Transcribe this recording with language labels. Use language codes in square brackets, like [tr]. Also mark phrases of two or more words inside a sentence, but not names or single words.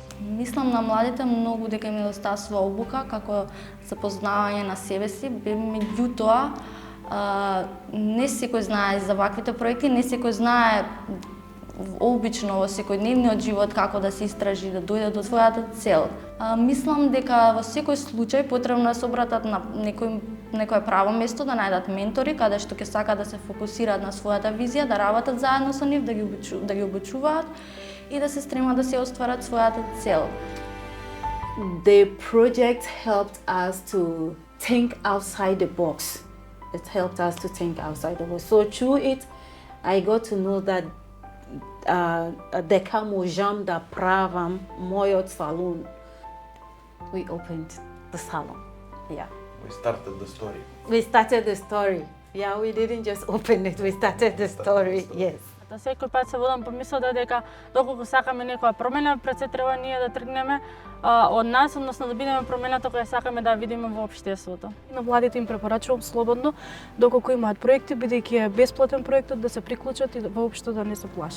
[mk] Мислам на младите многу дека ми недостасува обука како запознавање на себе си, меѓутоа не секој знае за ваквите проекти, не секој знае обично во секојдневниот живот како да се истражи, да дојде до својата цел. Мислам дека во секој случај потребно да се обратат на некое право место, да најдат ментори каде што ќе сакаат да се фокусираат на својата визија, да работат заедно со нив, да ги обучуваат и да се стремат да се остварат својата цел. [en] The project helped us to think outside the box. It helped us to think outside the box. So through it, I got to know that [mk] дека можам да правам мојот салон. [en] We opened the salon. Yeah. We started the story. We started the story. Yeah, we didn't just open it, we started the story, yes. [mk] Секој пат се водам по мислата дека доколку сакаме некоја промена, пред се треба ние да тргнеме од нас, односно да бидеме промената која сакаме да видиме во општеството. На младите им препорачувам слободно, доколку имаат проекти, бидејќи е бесплатен проектот, да се приклучат и воопшто да не се плашат.